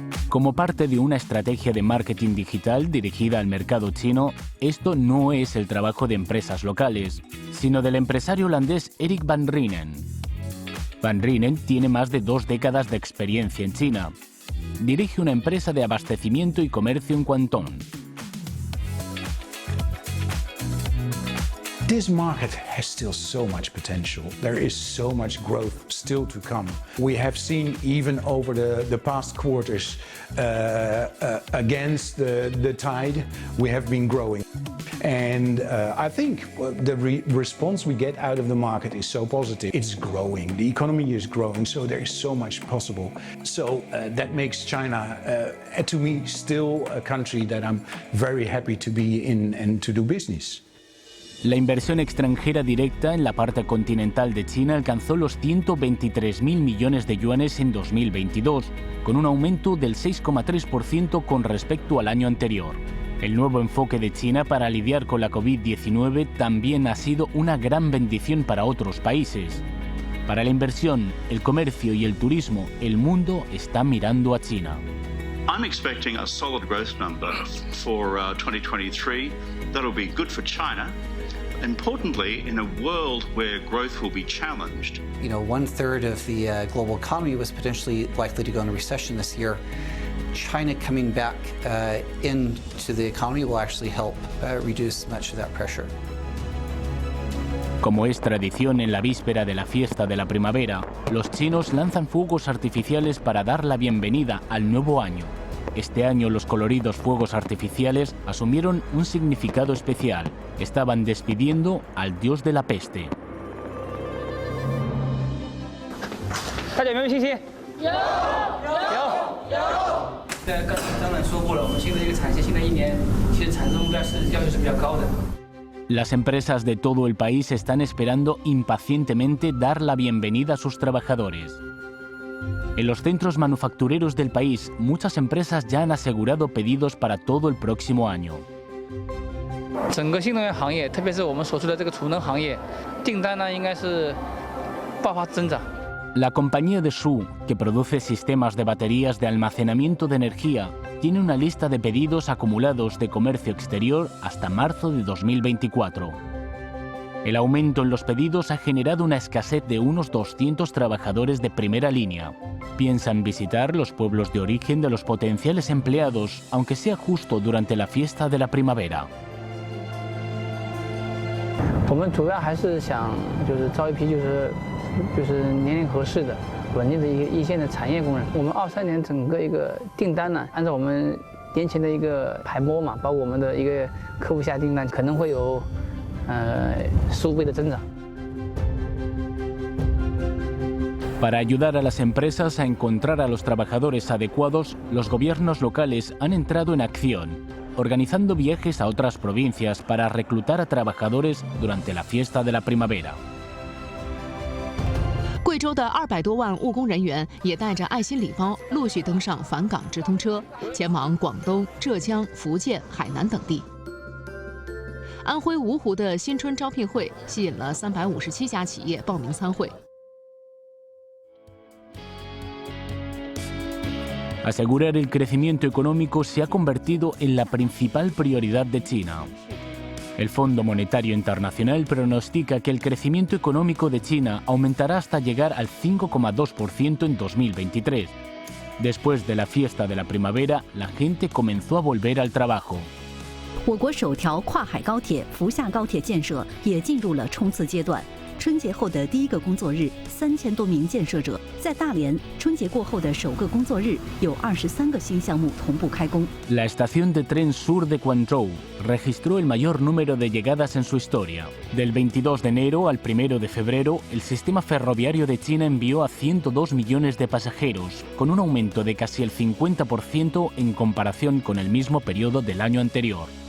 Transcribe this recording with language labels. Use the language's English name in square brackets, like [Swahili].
[Spanish] Como parte de una estrategia de marketing digital dirigida al mercado chino, esto no es el trabajo de empresas locales, sino del empresario holandés Erik van Rhenen. Van Rhenen tiene más de 2 décadas de experiencia en China. Dirige una empresa de abastecimiento y comercio en Guangdong. [English] This market has still so much potential. There is so much growth still to come. We have seen even over the past quarters against the tide, we have been growing. And I think the response we get out of the market is so positive. It's growing, the economy is growing, so there is so much possible. So that makes China, to me, still a country that I'm very happy to be in and to do business. [Spanish] La inversión extranjera directa en la parte continental de China alcanzó los 123.000 millones de yuanes en 2022, con un aumento del 6,3% con respecto al año anterior. El nuevo enfoque de China para lidiar con la COVID-19 también ha sido una gran bendición para otros países. Para la inversión, el comercio y el turismo, el mundo está mirando a China. [English] I'm expecting a solid growth number for 2023. That'll be good for China. Importantly, in a world where growth will be challenged. 1/3 of the global economy was potentially likely to go into recession this year. China coming back into the economy will actually help reduce much of that pressure. [Spanish] Como es tradición en la víspera de la fiesta de la primavera, los chinos lanzan fuegos artificiales para dar la bienvenida al nuevo año. Este año los coloridos fuegos artificiales asumieron un significado especial. Estaban despidiendo al dios de la peste. [Chinese] 大家有没有信心？有。刚才张总说过了，我们现在这个产线，新的一年其实产出目标是要求是比较高的。 [Spanish] Las empresas de todo el país están esperando impacientemente dar la bienvenida a sus trabajadores. En los centros manufactureros del país, muchas empresas ya han asegurado pedidos para todo el próximo año. [Chinese] 整个新能源行业，特别是我们所处的这个储能行业，订单呢应该是爆发增长。 [Spanish] La compañía de Shu, que produce sistemas de baterías de almacenamiento de energía, tiene una lista de pedidos acumulados de comercio exterior hasta marzo de 2024. El aumento en los pedidos ha generado una escasez de unos 200 trabajadores de primera línea. Piensan visitar los pueblos de origen de los potenciales empleados, aunque sea justo durante la fiesta de la primavera. [Chinese] 我们主要还是想招一批年龄合适的、稳定的一个一线的产业工人。我们23年整个一个订单呢，按照我们年前的一个排播嘛，包括我们的一个客户下订单，可能会有数倍的增长。 [Spanish] Para ayudar a las empresas a encontrar a los trabajadores adecuados, los gobiernos locales han entrado en acción, organizando viajes a otras provincias para reclutar a trabajadores durante la fiesta de la primavera. [Chinese] 贵州的200多万务工人员也带着爱心礼包，陆续登上返岗直通车，前往广东、浙江、福建、海南等地。安徽芜湖的新春招聘会吸引了357家企业报名参会。 [Spanish] Asegurar el crecimiento económico se ha convertido en la principal prioridad de China. El Fondo Monetario Internacional pronostica que el crecimiento económico de China aumentará hasta llegar al 5,2% en 2023. Después de la fiesta de la primavera, la gente comenzó a volver al trabajo. [Chinese] 我国首条跨海高铁福厦高铁建设也进入了冲刺阶段。春节后的第一个工作日，3000多名建设者在大连；春节过后的首个工作日，有23个新项目同步开工。 [Spanish] La estación de tren sur de Guangzhou registró el mayor número de llegadas en su historia. Del 22 de enero al 1 de febrero, el sistema ferroviario de China envió a 102 millones de pasajeros, con un aumento de casi el 50% en comparación con el mismo periodo del año anterior.